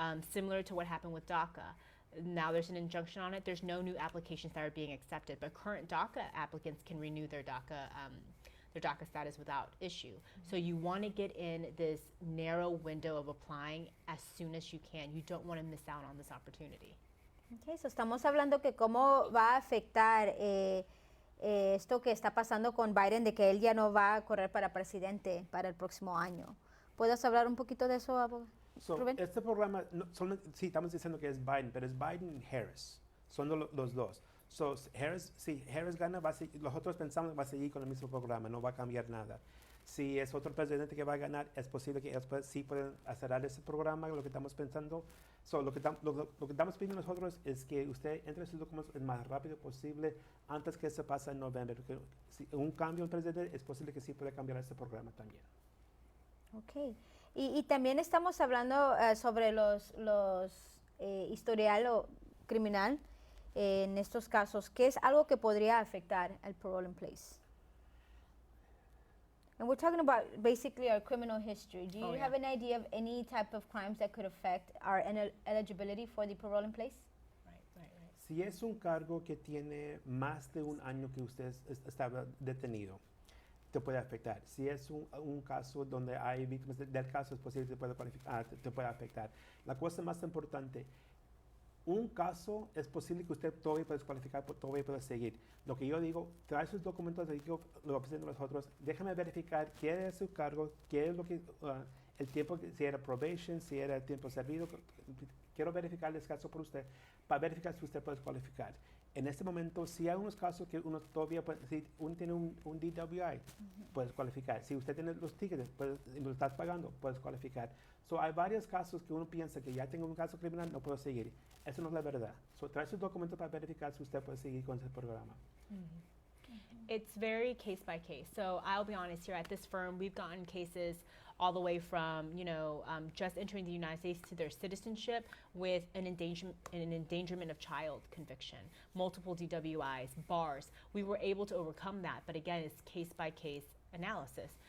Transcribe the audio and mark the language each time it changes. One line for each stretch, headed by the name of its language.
English: Similar to what happened with DACA. Now there's an injunction on it. There's no new applications that are being accepted, but current DACA applicants can renew their DACA status without issue. So you want to get in this narrow window of applying as soon as you can. You don't want to miss out on this opportunity.
Spanish: Okay, so estamos hablando que cómo va a afectar esto que está pasando con Biden, de que él ya no va a correr para presidente para el próximo año. ¿Puedes hablar un poquito de eso, abogado? So, este programa, sí, estamos diciendo que es Biden, pero es Biden y Harris. Son los dos. So, si Harris gana, los otros pensamos que va a seguir con el mismo programa, no va a cambiar nada. Si es otro presidente que va a ganar, es posible que ellos sí pueden acelerar ese programa, lo que estamos pensando. So, lo que estamos pidiendo nosotros es que usted entre sus documentos el más rápido posible antes que se pase en noviembre. Porque si un cambio en presidente, es posible que sí pueda cambiar ese programa también. Ok. Y también estamos hablando sobre los historial o criminal en estos casos, que es algo que podría afectar el parole in place.
English: And we're talking about basically our criminal history. Do you have an idea of any type of crimes that could affect our eligibility for the parole in place? Right.
Spanish: Si es un cargo que tiene más de un año que usted estaba detenido, te puede afectar. Si es un caso donde hay víctimas del caso, es posible que te pueda afectar. La cosa más importante, un caso es posible que usted todavía pueda descualificar, todavía pueda seguir. Lo que yo digo, trae sus documentos, lo presento a nosotros, déjame verificar qué es su cargo, qué es lo que, el tiempo, si era probation, si era tiempo servido. Quiero verificar el caso por usted, para verificar si usted puede descualificar. En este momento, si hay unos casos que uno todavía puede, si uno tiene un DWI, puedes cualificar. Si usted tiene los tickets, lo estás pagando, puedes cualificar. So, hay varios casos que uno piensa que ya tengo un caso criminal, no puedo seguir. Eso no es la verdad. So, trae sus documentos para verificar si usted puede seguir con ese programa.
English: It's very case by case. So I'll be honest, here at this firm, we've gotten cases all the way from, just entering the United States to their citizenship with an endangerment of child conviction, multiple DWIs, bars. We were able to overcome that, but again, it's case by case analysis.